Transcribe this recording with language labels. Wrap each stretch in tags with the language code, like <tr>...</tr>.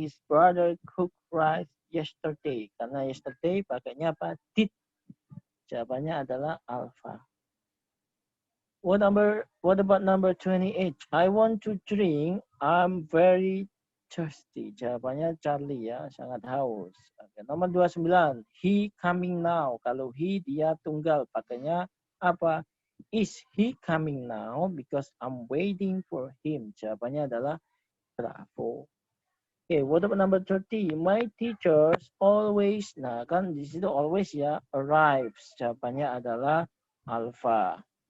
<en>His brother cooked rice yesterday.</en> <id>Karena yesterday pakainya apa? Did. Jawabannya adalah alpha.</id> <en>What about number 28? I want to drink. I'm very thirsty.</en> <id>Jawabannya Charlie ya, sangat haus. Oke, nomor 29.</id> <en>He coming now.</en> <id>Kalau he dia tunggal, pakainya apa?</id> <en>Is he coming now? Because I'm waiting for him.</en> <id>Jawabannya adalah bravo.</id> <en>Okay, what about number 30? My teachers always,</en> <id>nah kan di situ always ya,</id> <en>arrives.</en> <id>Jawabannya adalah alpha.</id>